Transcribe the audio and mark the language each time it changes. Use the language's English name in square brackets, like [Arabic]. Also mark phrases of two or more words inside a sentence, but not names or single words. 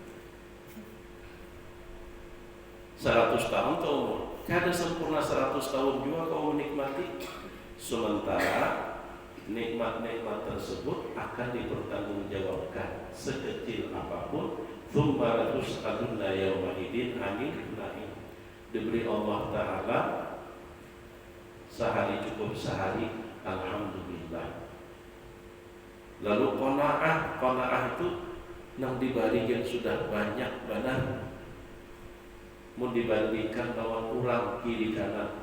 [Banjar] 100 tahun kau umur, kada sempurna 100 tahun juga kau menikmati. [Indonesian] Sementara nikmat-nikmat tersebut akan dipertanggungjawabkan sekecil apapun. [Arabic] ثم لتسألن يومئذ عن النعيم. [Indonesian] Diberi Allah Ta'ala sehari cukup sehari, alhamdulillah. [Banjar] Lalu qanaah itu nang dibalikin sudah banyak benar. Mau dibandingkan lawan kurang kiri kanan.